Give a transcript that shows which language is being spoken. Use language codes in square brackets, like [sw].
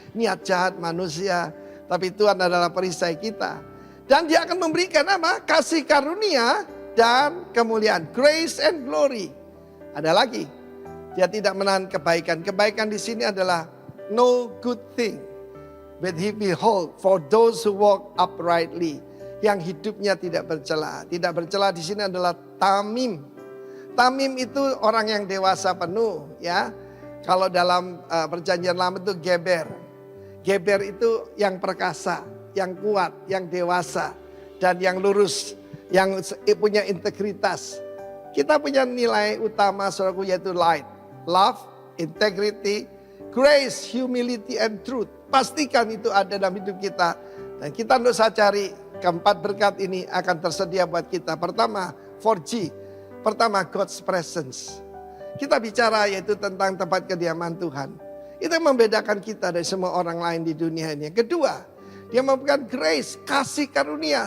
[id] Niat jahat manusia. Tapi Tuhan adalah perisai kita. Dan dia akan memberikan apa? Kasih karunia dan kemuliaan. [en] Grace and glory. [id] Ada lagi. Dia tidak menahan kebaikan. Kebaikan di sini adalah [en] no good thing. But he behold for those who walk uprightly. [id] Yang hidupnya tidak bercela. Tidak bercela di sini adalah tamim. Tamim itu orang yang dewasa penuh ya. Kalau dalam perjanjian lama itu geber. Geber itu yang perkasa, yang kuat, yang dewasa. Dan yang lurus, yang punya integritas. Kita punya nilai utama saudaraku yaitu light. [en] Love, integrity, grace, humility and truth. [id] Pastikan itu ada dalam hidup kita. Dan kita tidak usah cari, keempat berkat ini akan tersedia buat kita. Pertama, 4G. Pertama, God's presence. Kita bicara yaitu tentang tempat kediaman Tuhan. Itu yang membedakan kita dari semua orang lain di dunia ini. Yang kedua, dia memberikan grace, kasih karunia.